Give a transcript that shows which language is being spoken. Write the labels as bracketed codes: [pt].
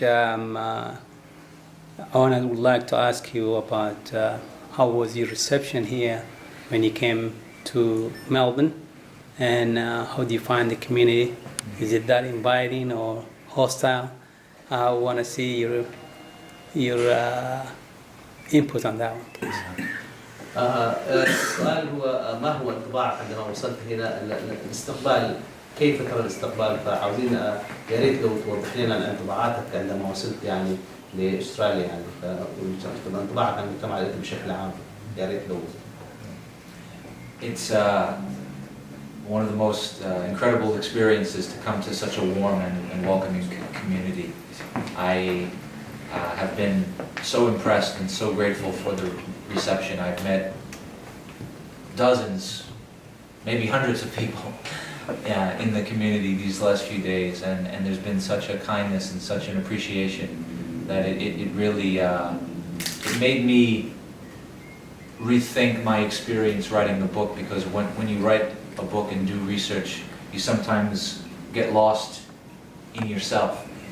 [en] Awna, I would like to ask you about how was your reception here when you came to Melbourne, and how do you find the community? Is it that inviting or hostile? I want to see your input on that one, please. [ar] السؤال هو ما هو انطباعك عندما وصلت هنا؟ الاستقبال، كيف ترى الاستقبال؟ فعاوزين يا ريت لو توضح لنا انطباعاتك عندما وصلت يعني لاستراليا، يعني انطباعك عن المجتمع الاريتري بشكل عام، يا ريت لو. [en] It's one of the most incredible experiences to come to such a warm and welcoming community. I have been so impressed and so grateful for the reception. I've met dozens, maybe hundreds of people in the community these last few days, and there's been such a kindness and such an appreciation that it really it made me rethink my experience writing the book, because when you write a book and do research, you sometimes get lost in yourself.